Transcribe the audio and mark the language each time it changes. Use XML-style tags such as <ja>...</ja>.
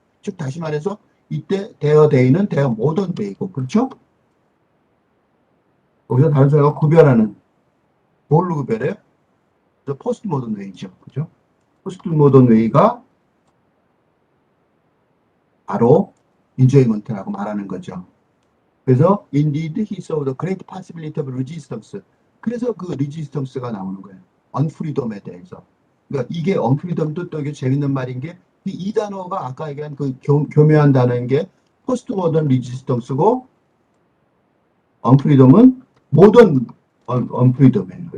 <ko>즉 다시 말해서 이때 대어 데이는 대어 모던 데이고 그렇죠? 거기서 다른 사람과 구별하는 뭘로 구별해요? 포스트 모던 웨이죠. 그죠? 포스트 모던 웨이가 바로 인조이먼트라고 말하는 거죠. 그래서</ko> <en>indeed he saw the great possibility of resistance.</en> <ko>그래서 그 resistance가 나오는 거예요. unfreedom에 대해서. 그러니까 이게 unfreedom도 또 이게 재밌는 말인 게 이 단어가 아까 얘기한 그 교묘한 단어인 게 포스트 모던 리지스턴스고 unfreedom은 모던 unfreedom이에요.</ko>